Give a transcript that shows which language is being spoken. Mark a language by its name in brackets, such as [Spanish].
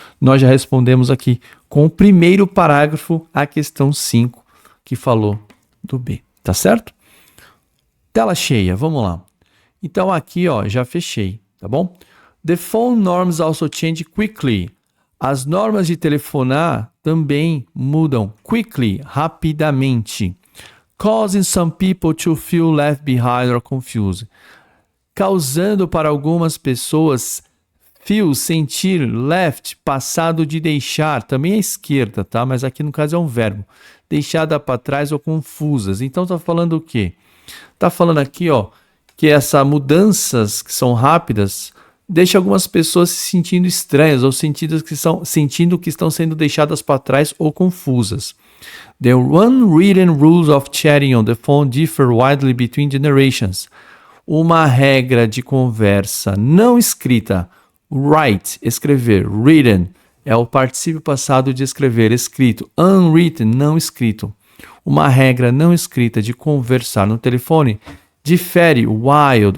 [Portuguese] Nós já respondemos aqui com o primeiro parágrafo a questão 5, que falou do B. Tá certo? Tela cheia, vamos lá. Então aqui, ó, já fechei, tá bom? [English] The phone norms also change quickly. [Portuguese] As normas de telefonar também mudam quickly, rapidamente. [English] Causing some people to feel left behind or confused. [Portuguese] Causando para algumas pessoas sentir, left, passado de deixar, também à esquerda, tá? Mas aqui no caso é um verbo. Deixada para trás ou confusas. Então tá falando o quê? Tá falando aqui, ó, que essas mudanças que são rápidas deixa algumas pessoas se sentindo estranhas ou sentindo que estão sendo deixadas para trás ou confusas. [English] The unwritten rules of chatting on the phone differ widely between generations. [Portuguese] Uma regra de conversa não escrita. Write, escrever. Written é o particípio passado de escrever, escrito. Unwritten, não escrito. Uma regra não escrita de conversar no telefone difere. Wild.